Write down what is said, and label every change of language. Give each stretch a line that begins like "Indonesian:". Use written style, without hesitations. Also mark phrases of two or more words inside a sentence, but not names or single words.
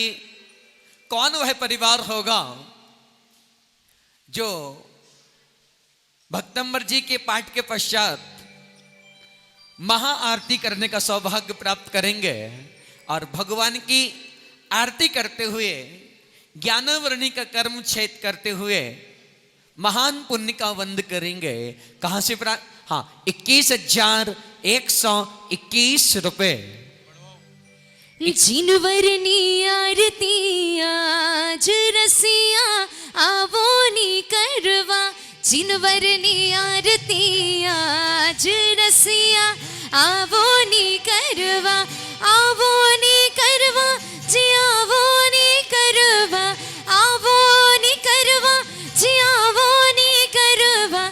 Hindi: कौन वह परिवार होगा जो भक्तंबर जी के पाठ के पश्चात महाआरती करने का सौभाग्य प्राप्त करेंगे और भगवान की आरती करते हुए, ज्ञानवर्णी का कर्म छेद करते हुए महान पुण्य का वंद करेंगे। कहां से प्राप्त? हाँ, 21,121 रुपए।
Gujarati: જિનવરની આરતી આજ રસિયા આવો ની કરવા, જિનવરની આરતી આજ રસિયા આવો ની કરવા, આવો ની કરવા જી આવો ની કરવા, આવો ની કરવા જી આવો ની કરવા।